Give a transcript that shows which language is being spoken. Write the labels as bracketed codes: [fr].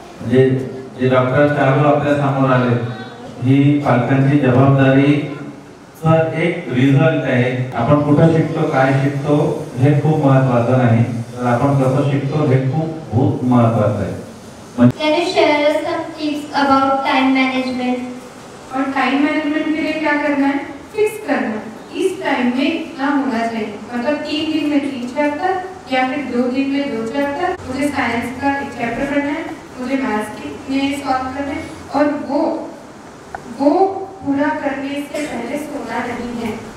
[mr] जे जे डॉक्टर चालू आपल्या समोर आले, ही पालकांची जबाबदारी एक रिझल्ट आहे. आपण कुठं शिकतो, काय शिकतो हे खूप महत्वाचं नाही, तर आपण कसं शिकतो हे खूप महत्वाचं आहे. [en] Can you share us some tips about time management? [hi] और टाइम मैनेजमेंट के लिए क्या करना है? फिक्स करना है. इस टाइम में इतना होना चाहिए. मतलब 3 दिन में 3 चैप्टर या फिर 2 दिन में 2 चैप्टर. मुझे साइंस का 1 चैप्टर पढ़ना है, मुझे मैथ्स के सॉल्व करना है, और वो पूरा करने से पहले सोना नहीं है.